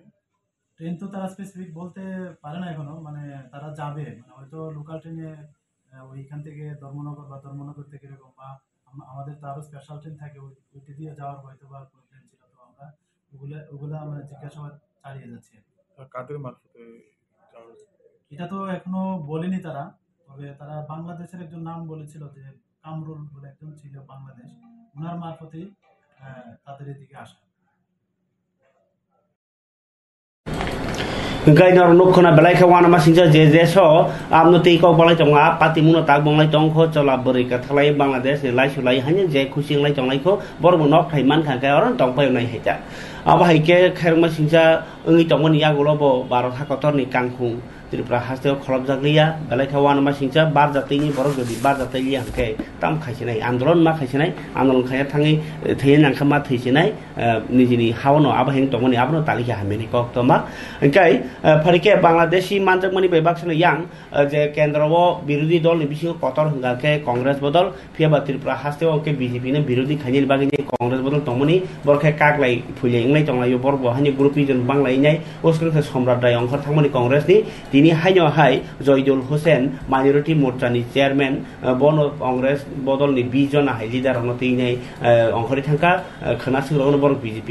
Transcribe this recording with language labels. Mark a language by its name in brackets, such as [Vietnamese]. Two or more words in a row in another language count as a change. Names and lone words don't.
[Bangla] ট্রেন তো তারা স্পেসিফিক বলতে পারে না এখনো, মানে তারা যাবে, মানে হয়তো লোকাল ট্রেনে ওইখান থেকে ধর্মনগর বা ধর্মনগর থেকে এরকম, বা আমাদের তো আরও স্পেশাল ট্রেন থাকে ওইটি দিয়ে যাওয়ার হয়তো বা কোনো ট্রেন ছিল, তো আমরা ওগুলা আমরা জিজ্ঞাসাবাদ চালিয়ে যাচ্ছি। কাদের মারফতে এটা তো এখনো বলেনি তারা, তবে তারা বাংলাদেশের একজন নাম বলেছিল যে কামরুল বলে একজন ছিল বাংলাদেশ, ওনার মারফতেই তাদের এদিকে আসা। [Kok Borok] gainor nukhona belai kha wana masingja je so amno tei kok balai tonga pati muno tak bonglai tongkho chola bori ka thalai bangladesh ni lai sulai hanya je khusing lai tonglai kho borbo nok thai man kha ka oron tongpai nai heja aba haike khair masingja ngi tongmani yagulo bo 12 thakotor ni kangkhung Tripura hasil kolab jaglia belai kha wana masingja bar jatei ni borok jodi bar jatei li hangke tam khaisinai andolon ma khaisinai andolon khaya thangi thein nang khama theisinai nijini hawono aba heng tongmani abno talikha hameni kok toma kai ফারিকে বাংলাদেশি মানজাকমানি বেবাকসনে ইয়াং যে কেন্দ্র বিরোধী দল বিশেষ কতর হঙ্গাকে কংগ্রেস বদল ফিয়াবা ত্রিপুরা হাস্তেও কে বিজেপি নে বিরোধী খাইনির বাগিনি কংগ্রেস বদল তমনি বরখে কাকলাই ফুইলে ইংলাই তংলাই বর বহানি গ্রুপি জন বাংলাই নাই ওসকনকে সম্রাট রায় অংশ থামনি কংগ্রেসনি তিনি হাইনো হাই জয়দুল হোসেন মাইনরিটি মোর্চানি চেয়ারম্যান বন কংগ্রেস বদলনি 20 জন হাই লিডার অনতি নাই অংশরি থাকা খনাসুরন বর বিজেপি